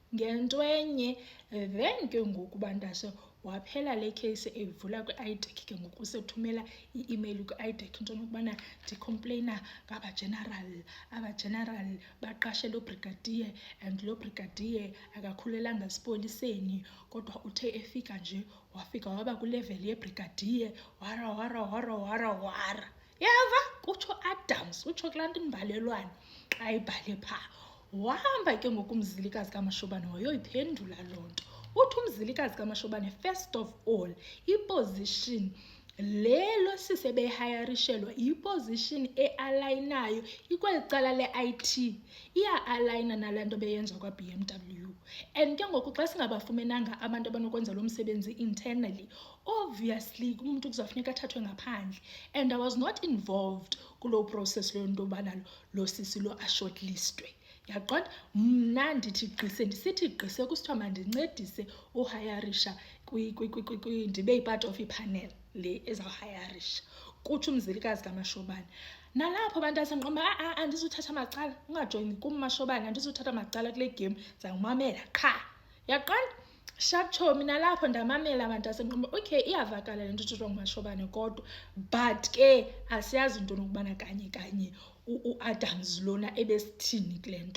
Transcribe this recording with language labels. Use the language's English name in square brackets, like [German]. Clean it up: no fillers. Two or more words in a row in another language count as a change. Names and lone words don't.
[Xhosa] Then ke ngoku bantase waphela le case evula kwi-IDEC ke ngoku sethumela i-email kwi-IDEC into nokubana ndicomplaina abageneral baqashe lo brigadier and lo brigadier akakhulelanga esipoliseni, kodwa uthe efika nje wafika waba kwilevel yebrigadier wara. Yava kutsho Adams, utsho kulaa nto imbalelwane ayibhale phaa. Wahamba ke ngoku umzilikazi kaMashobane wayoyiphendula loo nto. Uthi umzilikazi kaMashobane, [English] first of all, [Xhosa] iposition lelo sisebehayarishelwa iposition e-alignayo ikweli cala le-IT, iya-aligna nalaa nto beyenza kwa-BMW. And ke ngoku xa singabafumenanga abantu abanokwenza lo msebenzi internally, obviously umuntu kuzafuneka athathwe ngaphandle. [English] And I was not involved [Xhosa] kulo process leyo nto yobana lo sisi lo ashortlistwe, yaqonda? Mna ndithi ndisithi gqise kusithiwa mandincedise uhayarisha ndibe yi- [English] part of [Xhosa] ipanel le ezawuhayarisha, kutsho umzilikazi kaMashobane. Nalapho abantu asenqamba andizuthatha macala, ungajongi kum Mashobane, andizuthatha macala kule game, zangumamela qha, yaqonda? Sharp chomi. Nalapho ndamamela abantu asenqamba okay iyavakala le nto ithethwa nguMashobane kodwa, but ke asiyazi into nokubana kanye uAdams lona ebesithini kule nto.